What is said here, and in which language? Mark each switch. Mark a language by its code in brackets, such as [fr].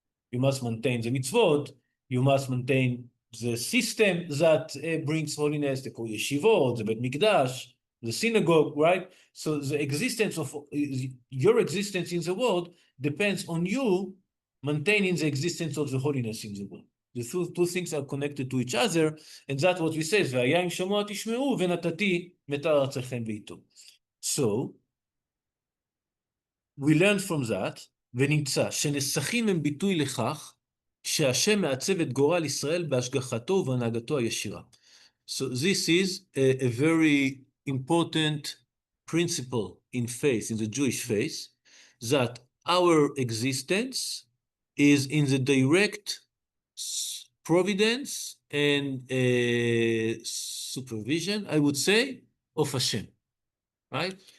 [en] You must maintain the mitzvot, you must maintain the system that brings holiness, the yeshivot, the Bet Mikdash, the synagogue, right? So the existence of your existence in the world depends on you maintaining the existence of the holiness in the world. The two things are connected to each other, and that's what we say, [he] והיה אם שמוע תשמעו ונתתי מטר ארצכם בעתו. [en] So, we learn from that, [he] ונמצא שנסחים הם ביטוי לכך שהשם מעצב את גורל ישראל בהשגחתו ובהנהגתו הישירה. [en] So this is a very important principle in faith, in the Jewish faith, that our existence is in the direct providence and supervision, I would say, of Hashem, right?